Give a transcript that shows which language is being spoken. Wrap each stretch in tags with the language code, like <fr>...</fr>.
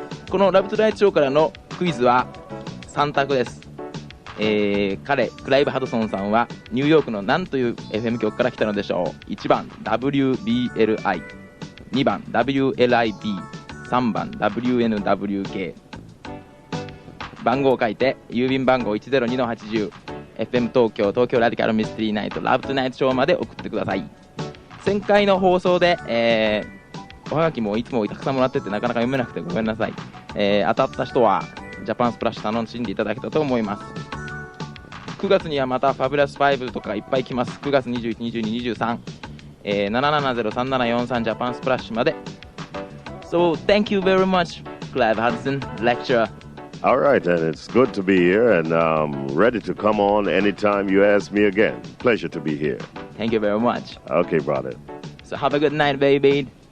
<ja>このラブトゥナイトショーからのクイズは3択です。クライブ・ハドソンさんはニューヨークの何という FM 局から来たのでしょう。 1番 WBLI、 2番 WLIB、 3番 WNWK。番号を書いて郵便番号 102-80 FM 東京ラディカルミステリーナイトラブトゥナイトショーまで送ってください。前回の放送で、おはがきもいつもたくさんもらっててなかなか読めなくてごめんなさい。当たった人はジャパンスプラッシュ楽しんでいただけたと思います。 9月にはまたファビュラス5とかいっぱい来ます。9月21、22、23、770-3743 ジャパンスプラッシュまで。</ja> <en>So thank you very much, Clive Hudson, lecturer. All right, and it's good to be here, and ready to come on anytime you ask me again. Pleasure to be here. Thank you very much. Okay, brother. So have a good night, baby.</en>